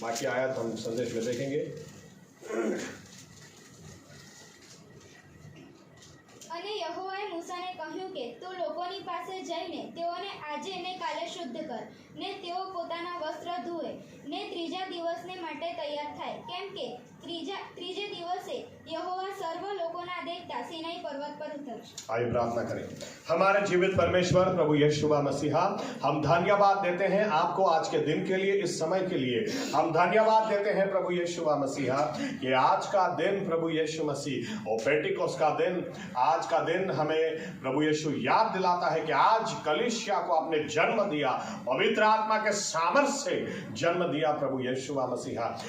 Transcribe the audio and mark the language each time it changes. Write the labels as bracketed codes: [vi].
[hi] बाकी आयत हम संदेश में देखेंगे। [gu] અને યહોવાએ મૂસાને કહ્યું કે તું લોકોની પાસે જઈને તેઓને આજે ને કાલે શુદ્ધ કર ને તેઓ પોતાના વસ્ત્ર ધુએ ને ત્રીજા દિવસને માટે તૈયાર થાય કેમ કે ત્રીजे દિવસે यहोवा सर्व लोकोना देखता सीनाई पर्वत पर उतरશે। [hi] आइए प्रार्थना करें। हमारे जीवित परमेश्वर प्रभु यीशु मसीहा, हम धन्यवाद देते हैं आपको आज के दिन के लिए, इस समय के लिए हम धन्यवाद देते हैं प्रभु यीशु मसीहा कि आज का दिन प्रभु यीशु मसीह और पेंटिकोस का दिन, आज का दिन हमें प्रभु यीशु याद दिलाता है कि आज कलीसिया को आपने जन्म दिया, पवित्र आत्मा के सामर्थ्य से जन्म दिया प्रभु यीशु मसीहा।